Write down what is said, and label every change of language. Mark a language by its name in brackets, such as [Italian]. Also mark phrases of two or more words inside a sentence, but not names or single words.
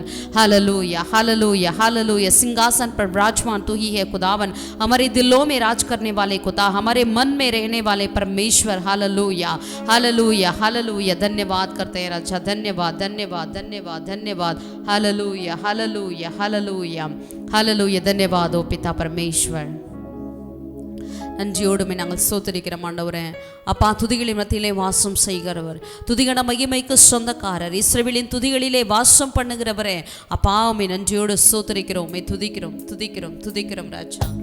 [Hindi] हालेलुया हालेलुया हालेलुया, सिंहासन पर विराजमान तू ही है खुदावन, हमारे दिलों में राज करने वाले खुदा, हमारे मन में रहने वाले परमेश्वर। हालेलुया हालेलुया हालेलुया, धन्यवाद करते हैं राजा, धन्यवाद धन्यवाद धन्यवाद धन्यवाद। हालेलुया हालेलुया हालेलुया हालेलुया, धन्यवाद ओ पिता परमेश्वर। [Tamil] நன்றியோடுமே நாங்கள் ஸ்தோத்திரிக்கிறோம் ஆண்டவரே. அப்பா, துதிகளின் மத்தியிலே வாசம் செய்கிறவர், துதிகன மகிமைக்கு சொந்தக்காரர், இஸ்ரவேலின் துதிகளிலே வாசம் பண்ணுகிறவரே, அப்பா உம்மை நன்றியோடு ஸ்தோத்திரிக்கிறோம், உம்மை துதிக்கிறோம் துதிக்கிறோம் துதிக்கிறோம் ராஜா.